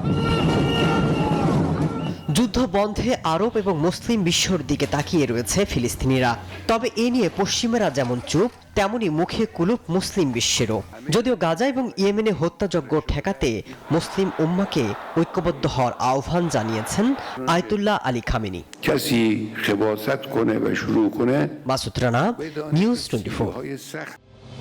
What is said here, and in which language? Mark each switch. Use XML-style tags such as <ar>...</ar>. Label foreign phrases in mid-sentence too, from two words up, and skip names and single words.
<bn>যুদ্ধ বন্ধে আরব এবং মুসলিম বিশ্বর দিকে তাকিয়ে রয়েছে ফিলিস্তিনিরা। তবে এ নিয়ে পশ্চিমারা যেমন চুপ, তেমনি মুখে কুলুপ মুসলিম বিশ্বেরও। যদিও গাজা এবং ইয়েমেনে হত্যাযজ্ঞ ঠেকাতে মুসলিম উম্মাকে ঐক্যবদ্ধ হওয়ার আহ্বান জানিয়েছেন আয়াতুল্লাহ আলী খামেনি।</bn> <fa>کسی خباست کنه و شروع کنه</fa> <bn>মাসুদ রানা, নিউজ 24।</bn>